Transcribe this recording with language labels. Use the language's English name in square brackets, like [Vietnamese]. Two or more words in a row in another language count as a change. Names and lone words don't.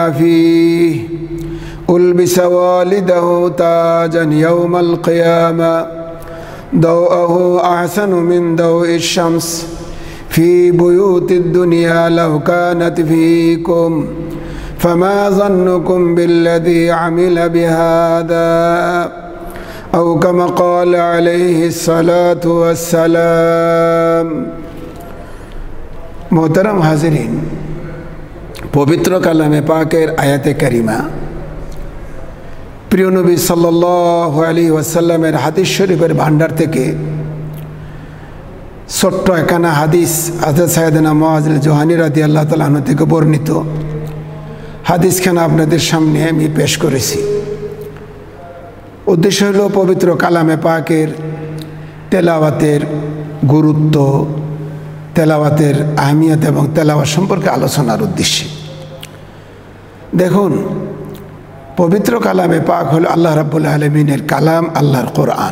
[Arabic] فيه ألبس والده تاجا يوم القيامة ضوءه أحسن من ضوء الشمس في بيوت الدنيا لو كانت فيكم فما ظنكم بالذي عمل بهذا أو كما قال عليه الصلاة والسلام. [Bangla] মোহতারাম হাজিরীন, পবিত্র কালামে পাকের আয়াতে কারীমা প্রিয় নবী [Arabic] صلى الله عليه وسلم [Bangla] হাদিস শরীফের ভাণ্ডার থেকে ছোট্ট একখানা হাদিস হযরত সাইয়্যেদনা মুআজিল জুহানী [Arabic] رضي الله تعالى عنه [Bangla] থেকে বর্ণিত হাদিসখানা আপনাদের সামনে আমি পেশ করেছি। উদ্দেশ্য হলো পবিত্র কালামে পাকের তেলাওয়াতের গুরুত্ব, তেলাওয়াতের আহমিয়াত এবং তেলাওয়াত সম্পর্কে আলোচনার উদ্দেশ্যে। দেখুন, পবিত্র কালামে পাক হলো [Arabic] الله رب العالمين [Bangla] কালাম, আল্লাহর কুরআন।